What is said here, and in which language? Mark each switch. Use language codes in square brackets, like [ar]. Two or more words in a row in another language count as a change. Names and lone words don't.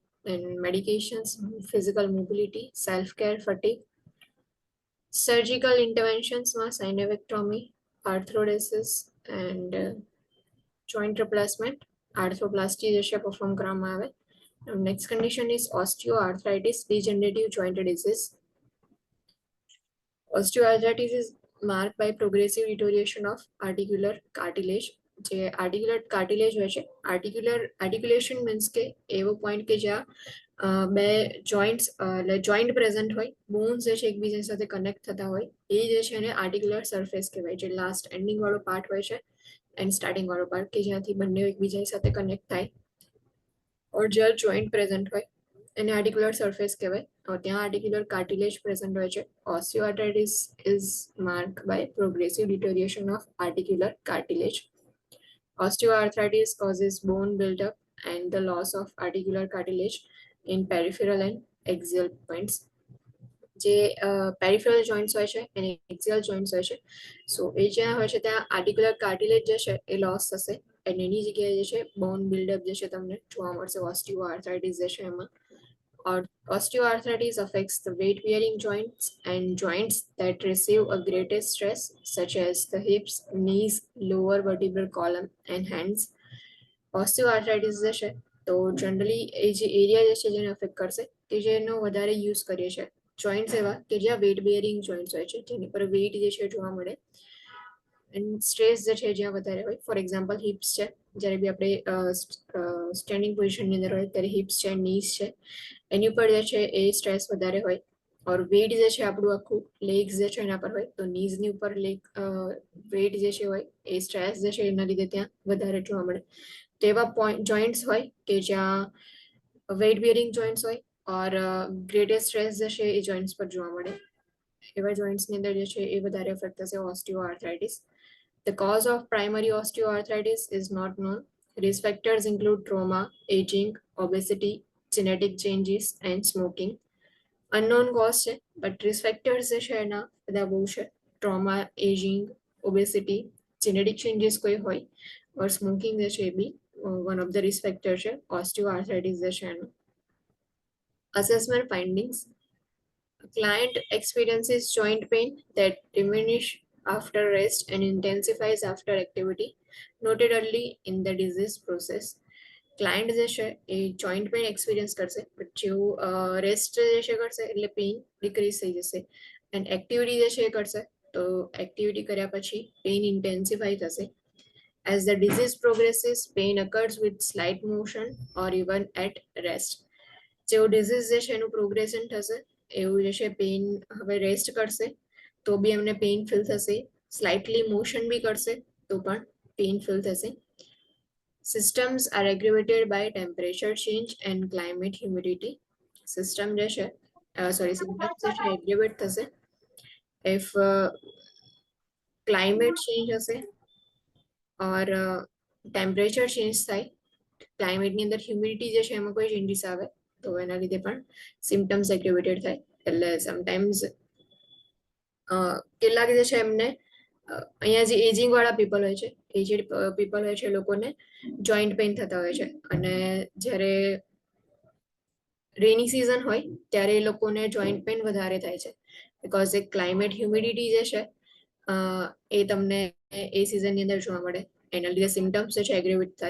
[en] and medications, physical mobility, self care, fatigue. [gu] સર્જિકલ ઇન્ટરવેન્શન્સમાં [en] synovectomy, arthrodesis and joint replacement, arthroplasty [gu] જે છે પરફોર્મ કરવામાં આવે. [en] next condition is osteoarthritis, degenerative joint disease. Osteoarthritis is marked by progressive deterioration of articular cartilage. [gu] જે [en] articular cartilage [gu] હોય છે, [en] articulation means [gu] કે એવો પોઈન્ટ કે જ્યાં બે જોઈન્ટ્સ એટલે [en] joint present [gu] હોય, બોન્સ જે છે એકબીજા સાથે કનેક્ટ થતા હોય, એ જે છે એને [en] articular surface [gu] કહેવાય. જે [en] last ending [gu] વાળો પાર્ટ હોય છે [en] and starting [gu] વાળો પાર્ટ કે જ્યાંથી બંને એકબીજા સાથે કનેક્ટ થાય, ઓર જ્યાં [en] joint present [gu] હોય એને [en] articular surface [gu] કહેવાય. ત્યાં [en] articular cartilage present [gu] હોય છે. [en] Osteoarthritis is marked by progressive deterioration of articular cartilage. Osteoarthritis causes bone buildup and the loss of articular cartilage in peripheral and axial points. [gu] જે [en] peripheral joints [gu] હોય છે અને [en] axial joints [gu] હોય છે, સો એ જ્યાં હોય છે ત્યાં [en] articular cartilage [gu] જે છે એ લોસ થશે અને એની જગ્યાએ જે છે [en] bone buildup [gu] જે છે તમને જોવા મળશે ઓસ્ટિયોઆર્થરાઇટિસ જે છે એમાં. [en] Osteoarthritis affects the weight-bearing joints and joints that receive a greatest stress, such as the hips, knees, lower vertebral column, and hands. [gu] Osteoarthritis જે છે તો જનરલી એ જે એરિયા જે છે જેને અફેક્ટ કરશે કે જેનો વધારે યુઝ કરીએ છીએ જોઈન્ટ્સ એવા કે જ્યાં [en] weight bearing joints [gu] હોય છે, જેની પર વેઇટ જે છે જોવા મળે [en] and stress [gu] જે છે જ્યાં વધારે હોય. [en] for example hips [gu] છે, જ્યારે બી આપણે [en] standing position [gu] અંદર હોય ત્યારે હિપ્સ છે, નીસ છે, એની ઉપર જે છે એ સ્ટ્રેસ વધારે હોય. ઓર વેટ જે છે આપણું આખું લેગ્સ જે છે એના પર હોય, તો નીઝની ઉપર વેટ જે છે હોય એ સ્ટ્રેસ જે છે એના લીધે ત્યાં વધારે જોવા મળે. તો એવા જોઈન્ટ્સ હોય કે જ્યાં [en] weight bearing joints [gu] હોય [en] or greatest stress [gu] જે છે એ જોઈન્ટ્સ પર જોવા મળે, એવા જોઈન્ટ્સની અંદર જે છે એ વધારે અફેક્ટ થશે ઓસ્ટિયોઆર્થરાઇટિસ. [en] The cause of primary osteoarthritis is not known. Risk factors include trauma, aging, obesity, genetic changes, and smoking. Unknown cause [gu] છે, [en] but risk factors [gu] જે છે એના બધા બહુ છે. ટ્રોમા, એજિંગ, ઓબેસિટી, [en] genetic changes [gu] કોઈ હોય [en] or smoking [gu] જે છે એ બી [en] one of the risk factor [gu] છે ઓસ્ટિયોઆર્થરાઇટિસ જે છે એનું. [en] Assessment findings. Client experiences joint pain that diminish after rest and intensifies after activity, noted early in the disease process. [gu] ક્લાયન્ટ જે છે એ [en] joint pain experience [gu] કરશે, બટ જેવું રેસ્ટ જે છે કરશે એટલે [en] pain decrease [gu] થઈ જશે. એન્ડ એક્ટિવિટી જે છે એ કરશે તો એક્ટિવિટી કર્યા પછી [en] pain intensify [gu] થશે. [en] As the disease progresses, pain occurs with slight motion or even at rest. [gu] જેવું ડિઝીઝ જે છે એનું પ્રોગ્રેશન થશે એવું જે છે પેઇન હવે રેસ્ટ કરશે તો બી એમને [en] pain feel [gu] થશે, [en] slightly motion [gu] બી કરશે તો પણ [en] pain feel [gu] થશે. [en] Systems are aggravated by temperature change and climate humidity. [gu] System જે છે symptoms જે છે aggravate થશે [en] if climate change [gu] હશે [en] or temperature change [gu] થાય, ક્લાઇમેટ ની અંદર હ્યુમિડિટી જે છે એમાં કોઈ ચેન્જીસ આવે તો એના લીધે પણ [en] symptoms aggravated [gu] થાય. એટલે સમટાઈમ્સ કેટલાક જે છે એમને અહીંયા જે એજિંગ વાળા પીપલ હોય છે, [en] aged people [gu] હોય છે, એ લોકોને [en] joint pain [gu] થતા હોય છે અને જ્યારે [en] rainy season [gu] હોય ત્યારે એ લોકોને [en] joint pain [gu] વધારે થાય છે બીકોઝ એ [en] climate humidity [gu] જે છે એ તમને એ સિઝનની અંદર જોવા મળે, એના લીધે સિમ્ટમ્સ જે છે એગ્રેવેટ થાય.